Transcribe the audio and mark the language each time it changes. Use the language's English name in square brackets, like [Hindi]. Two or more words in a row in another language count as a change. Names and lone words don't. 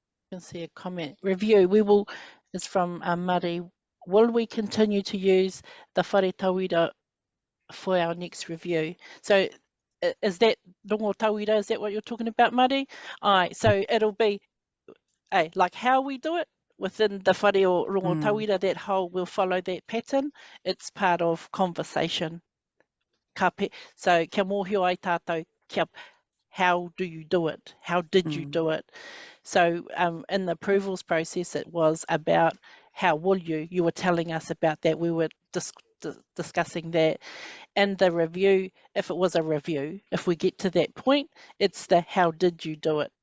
[English] can see a comment. Review. We will, is from Mari. Will we continue to use the [Māori] whare tauira [English] for our next review? So is that [Māori] rongo tauira, [English] is that what you're talking about, Mari? Aye, so it'll be like how we do it within the [Māori] whare o rongo tauira, [English] that whole, we'll follow that pattern. It's part of conversation. [Māori] So kia mōhio ai tātou, kia, [English] how do you do it? How did you do it? So in the approvals process, it was about how will you were telling us about that. We were discussing that. And the review, if it was a review, if we get to that point, it's the how did you do it?